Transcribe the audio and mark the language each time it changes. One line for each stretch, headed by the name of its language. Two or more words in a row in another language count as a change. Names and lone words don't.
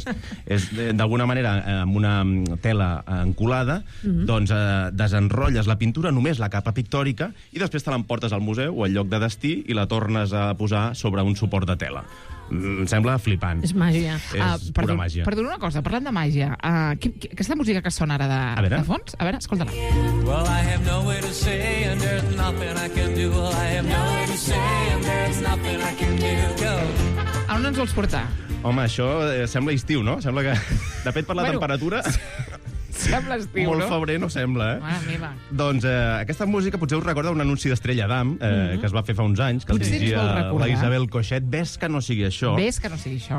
Catalan: És, d'alguna manera, amb una tela encolada, doncs desenrotlles la pintura, només la capa pictòrica, i després te l'emportes al museu o al lloc de destí i la tornes a posar sobre un suport de tela. Em sembla flipant. És màgia. És pura màgia. Perdona una cosa, parlant de màgia, aquesta música que sona ara de fons, a veure, escolta-la.
English: Well, I have no way to say and there's nothing I can do. Well, I have no way to say and there's nothing I can do.
Catalan: Go. on ens vols portar? Home, això sembla estiu, no? Sembla que, de fet, per la temperatura... Sembla estiu, molt febrer no sembla, eh? Mare meva. Doncs aquesta música potser us recorda un anunci d'Estrella d'Am que es va fer fa uns anys, que el dirigia la Isabel Coixet. Ves que no sigui això. Ves que no sigui això.